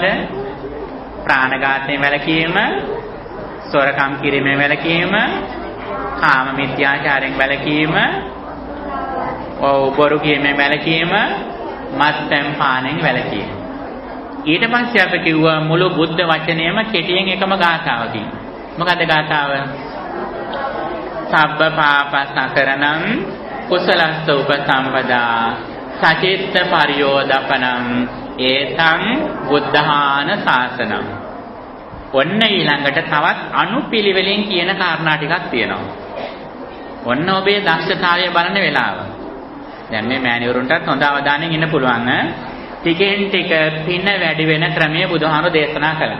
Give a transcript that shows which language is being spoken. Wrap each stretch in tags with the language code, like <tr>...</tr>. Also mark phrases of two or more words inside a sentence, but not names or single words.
<si>ප්‍රාණඝාතයෙන් වැළකීම, සොරකම් කිරීමෙන් වැළකීම, කාම මිත්‍යාචාරයෙන් වැළකීම, බොරු කීමෙන් වැළකීම, මත්පැන් පානයෙන් වැළකීම. ඊට පස්සේ අපි කිව්වා මුළු බුද්ධ වචනයම කෙටියෙන් එකම ගාථාවකින්. මොකද ගාථාව?</si> <pi>සබ්බ පාපසකරණං කුසලස්ස උපසම්පදා සචිත්ත පරියෝදපනං ඒතං බුද්ධාන ශාසනං.</pi> <si>ඔන්න ඊළඟට තවත් අනුපිළිවෙලින් කියන කාරණා ටිකක් තියෙනවා. ඔන්න ඔබේ දක්ෂතාවය බලන වෙලාව. දැන් මේ මෑණිවරුන්ටත් හොඳ අවධානයෙන් ඉන්න පුළුවන්. ටිකෙන් ටික පින වැඩි වෙන ක්‍රමය බුදුහාමුදුරෝ දේශනා කළා.</si>